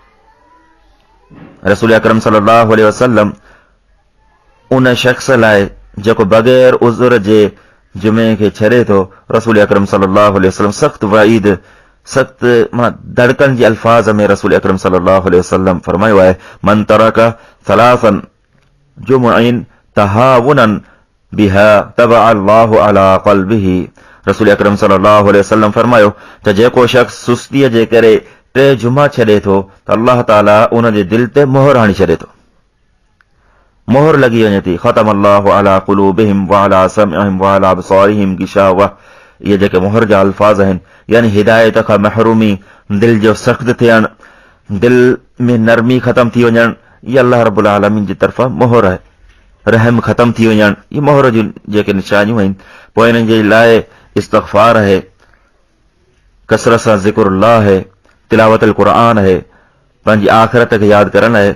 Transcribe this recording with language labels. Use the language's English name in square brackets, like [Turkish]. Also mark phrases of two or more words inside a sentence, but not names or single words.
[Sindhi] रसूल अकरम [Arabic] صلى الله عليه وسلم [Sindhi] उन शख़्स लाइ जेको बग़ैर उज़ुर जे जुमे खे छॾे थो, रसूल अकरम [Arabic] صلى الله عليه وسلم [Sindhi] सख़्त वईद, सख़्त धड़कन जे अल्फाज़ में रसूल अकरम [Arabic] صلى الله عليه وسلم [Sindhi] फरमायो आहे, [Arabic] من ترك ثلاثا جمعا تهاونا بها طبع الله على قلبه. [Sindhi] रसूल अकरम [Arabic] صلى الله عليه وسلم [Sindhi] फरमायो त जेको शख़्स सुस्तीअ जे करे 3 जुमा छॾे थो त अल्लाह ताला उन जे दिल ते मोहर हणी छॾे थो, मोहर लॻी वञे थी। [Arabic] ختم الله على قلوبهم وعلى سمعهم وعلى أبصارهم غشاوة, [Sindhi] इहे जेके मोहर जा अल्फाज़ आहिनि, यानी हिदायत खां महरूमी, दिल जो सख़्त थियणु, दिल में नरमी ख़तम थी वञणु, इहे अल्लाह रब्बुल आलमीन जी तरफ़ां मोहर आहे। रहम ख़तम थी वञणु, इहे मोहर जूं जेके निशानियूं आहिनि। पोइ इन्हनि जे लाइ इस्तग़फ़ार आहे, कसरत सां ज़िक्रुल्लाह आहे, तिलावतुल क़ुरान आहे, पंहिंजी आख़िरत खे यादि करण आहे।